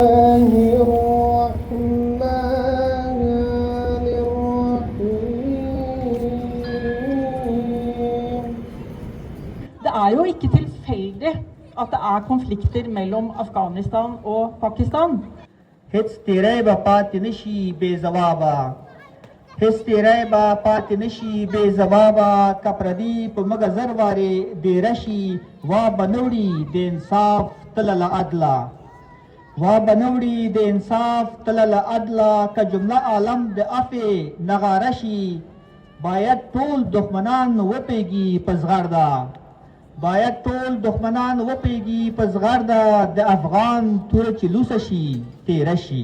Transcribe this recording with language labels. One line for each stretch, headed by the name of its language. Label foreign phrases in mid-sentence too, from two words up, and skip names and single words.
Norwegian: Det jo ikke tilfeldig at det konflikter mellom Afghanistan og Pakistan.
Pashto: هیڅ تیری به پاتې نشي بې ځوابه هیڅ تیری به پاتې نشي بې ځوابه که پردي په موږ زر وارې ډېره شي وا به نه وړي د انصاف تله له عدله وا به نه وړي د انصاف تله له عدله که جمله عالم د عفې نغاره شي باید ټول دښمنان وپیږي په زغرده باید ټول دښمنان وپیږي په زغرده د افغان توره چې لوسه شي تیره شي